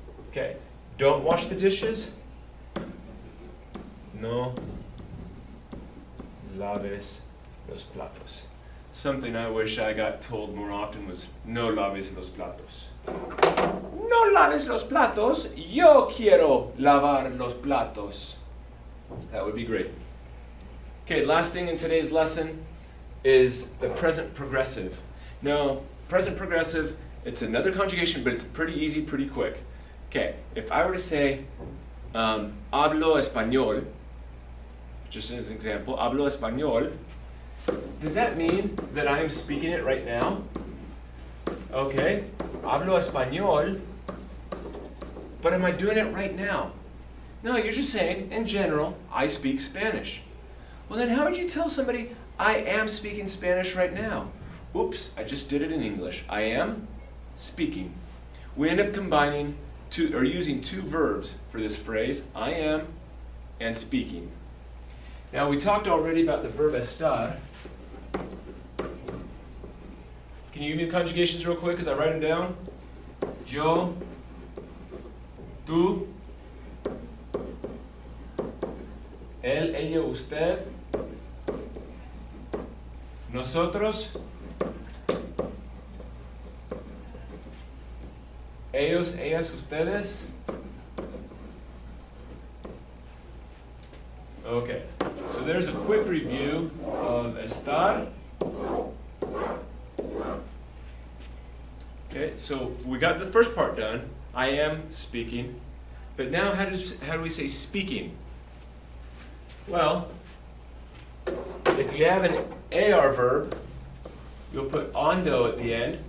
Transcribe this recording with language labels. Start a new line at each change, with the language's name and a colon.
English: Okay. Don't wash the dishes.
Spanish: No laves los platos.
English: Something I wish I got told more often was
Spanish: no laves los platos. No laves los platos. Yo quiero lavar los platos.
English: That would be great. Okay, last thing in today's lesson is the present progressive. Now, present progressive, it's another conjugation, but it's pretty easy, pretty quick. Okay, if I were to say,
Spanish: hablo español,
English: just as an example, hablo español, does that mean that I am speaking it right now? Okay,
Spanish: hablo español,
English: but am I doing it right now? No, you're just saying, in general, I speak Spanish. Well, then how would you tell somebody, I am speaking Spanish right now? Oops, I just did it in English. I am speaking. We end up combining using two verbs for this phrase, I am and speaking. Now, we talked already about the verb estar. Can you give me the conjugations real quick as I write them down? Yo,
Spanish: tú, él, ella, usted, nosotros, ellos, ellas, ustedes.
English: Okay, so there's a quick review of estar. Okay, so we got the first part done. I am speaking. But now how do we say speaking? Well, if you have an AR verb, you'll put ondo at the end.